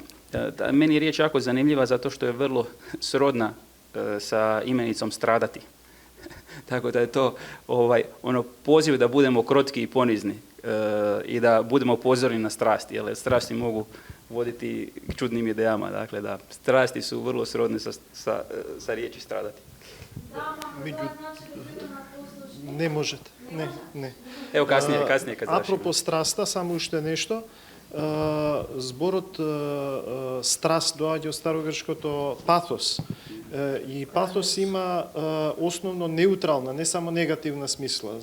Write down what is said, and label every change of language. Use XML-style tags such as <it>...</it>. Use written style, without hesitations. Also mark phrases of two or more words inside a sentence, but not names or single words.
<hr>Meni je riječ jako zanimljiva zato što je vrlo srodna sa imenicom stradati. Tako da je to poziv da budemo krotki i ponizni i da budemo pozorni na strasti, jer strasti mogu voditi k čudnim idejama. Dakle, da strasti su vrlo srodne sa riječi stradati.</hr> <mk>Не можете. Не. Ево касније кога завршиме. Апропо страста, само уште нешто. Зборот страст доаѓа од старогрчкото патос. И патос има основно неутрална, не само негативна смисла.</mk>